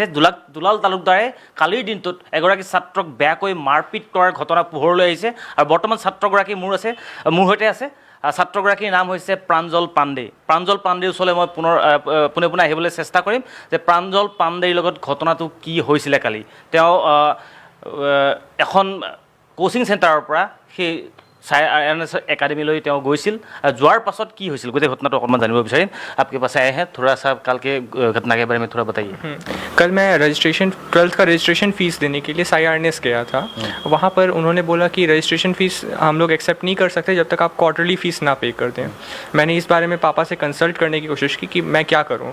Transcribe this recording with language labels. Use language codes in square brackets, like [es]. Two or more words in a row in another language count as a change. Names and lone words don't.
[as] দুলাল তালুকদাৰে কালিৰ দিনটোত এগৰাকী ছাত্ৰক বেয়াকৈ মাৰপিট কৰাৰ ঘটনা পোহৰলৈ আহিছে আৰু বৰ্তমান ছাত্ৰগৰাকী মোৰ সৈতে আছে। ছাত্ৰগৰাকীৰ নাম হৈছে প্ৰাঞ্জল পাণ্ডে। প্ৰাঞ্জল পাণ্ডেৰ ওচৰলৈ মই পোনে আহিবলৈ চেষ্টা কৰিম যে প্ৰাঞ্জল পাণ্ডেৰ লগত ঘটনাটো কি হৈছিলে কালি। তেওঁ এখন [en] coaching centre [as] পৰা সেই সাই आरएनएस एकेडमी তেওঁ গৈছিল। যোৱাৰ পাছত কি হৈছিল গোটেই ঘটনাটো অকণমান জানিব বিচাৰিম। [hi] आपके पास आए हैं, थोड़ा सा कल के घटना के बारे में थोड़ा बताइए। कल मैं 12th का [en] registration fees [hi] देने के लिए साई आरएनएस गया था। वहाँ पर उन्होंने बोला कि [en] registration fees [hi] हम लोग एक्सेप्ट नहीं कर सकते जब तक आप [en] quarterly fees [hi] ना पे कर दें। मैंने इस बारे में पापा से कंसल्ट करने की कोशिश की कि मैं क्या करूँ।